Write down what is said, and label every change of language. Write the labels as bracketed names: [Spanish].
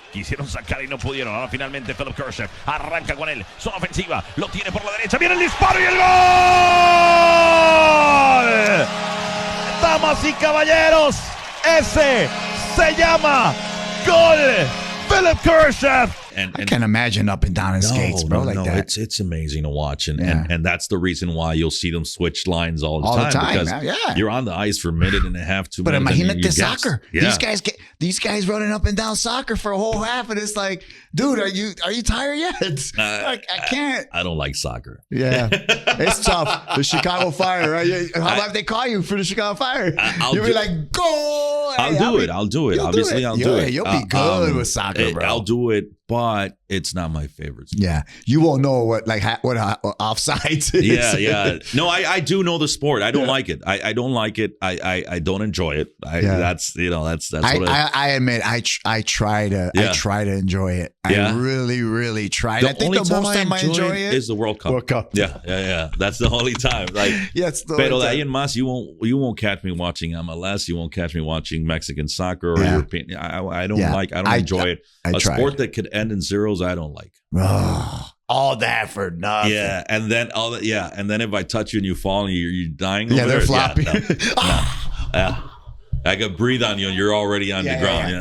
[Spanish] Quisieron sacar y no pudieron. Ahora finalmente Philip Kershaw arranca con él. Zona ofensiva. Lo tiene por la derecha. Viene el disparo y el gol. Damas y caballeros, ese se llama gol. Philip Kershaw. [English] I can't imagine up and down in skates, bro, like that. It's amazing to watch, and that's the reason why you'll see them switch lines all the time because you're on the ice for a minute and a half, 2 minutes. But imagine soccer. Yeah. These guys running up and down soccer for a whole half, and it's like, dude, are you tired yet? Like, I can't. I don't like soccer. Yeah, it's tough. The Chicago Fire, right? How about if they call you for the Chicago Fire? You'll be like, go. I'll do it. Obviously, I'll do it. You'll be good with soccer, bro. I'll do it. But it's not my favorite sport. Yeah, you won't know what offsides is. Yeah. No, I do know the sport. I don't like it. I don't like it. I don't enjoy it. That's what I admit I try to enjoy it. I really try. I think the most time I enjoy it is the World Cup. World Cup. Yeah. That's the only time. Like, [Spanish] pero de ahí en más, [English] you won't catch me watching MLS. You won't catch me watching Mexican soccer or European. I don't enjoy it. A sport that could end in zeros, I don't like. All that for nothing. Yeah, and then and then if I touch you and you fall and you're dying, they're floppy. I could breathe on you and you're already on the ground.